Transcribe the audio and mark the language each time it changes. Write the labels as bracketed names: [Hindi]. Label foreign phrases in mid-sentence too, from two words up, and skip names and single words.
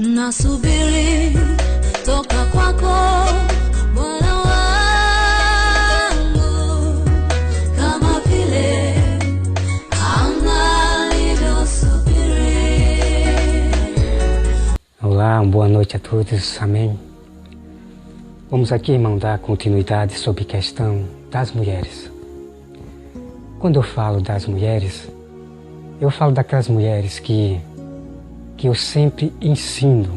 [Swahili] nasubiri toka kwako Bwana wangu, kama vile anga lilivyosubiri. [Portuguese] Olá, boa noite a todos, amém. Vamos aqui, irmão, dar continuidade sobre a questão das mulheres. Quando eu falo das mulheres, eu falo daquelas mulheres que eu sempre ensino.